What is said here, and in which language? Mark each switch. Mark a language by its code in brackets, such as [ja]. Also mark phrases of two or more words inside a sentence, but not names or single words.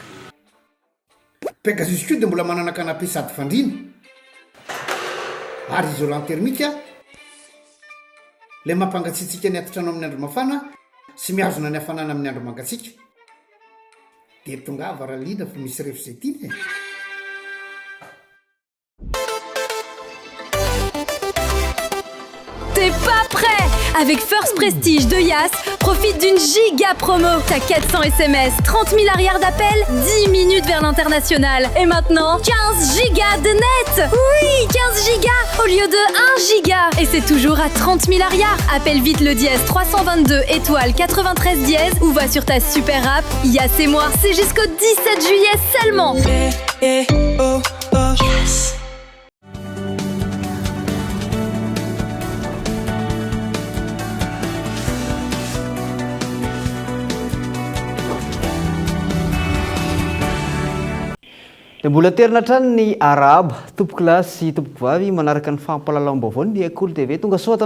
[mg] Pegasus koa dia mbola manana canapé sady fandriana ary [fr] isolant thermique [mg] ilay mampangatsiatsika ny atotrano amin'ny andro mafana sy mihazona ny hafanana amin'ny andro mangatsiaka. Dia tonga varaliana fa misy refo-zetiny. [fr] T'es pas prêt? Avec First Prestige de Yas, profite d'une giga promo. T'as 400 SMS, 30 000 arrières d'appel, 10 minutes vers l'international. Et maintenant, 15 gigas de net. Oui, 15 gigas au lieu de 1 giga. Et c'est toujours à 30 000 arrières. Appelle vite le dièse 322 étoile 93 dièse ou va sur ta super app. Yas et moi, c'est jusqu'au 17 juillet seulement. Yes. [mg] Dia mbola terina hatrany ny araba tompoko lahy sy tompoko vavy manaraka ny fampahalalam-baovao ny Ekolo TV tonga soa ato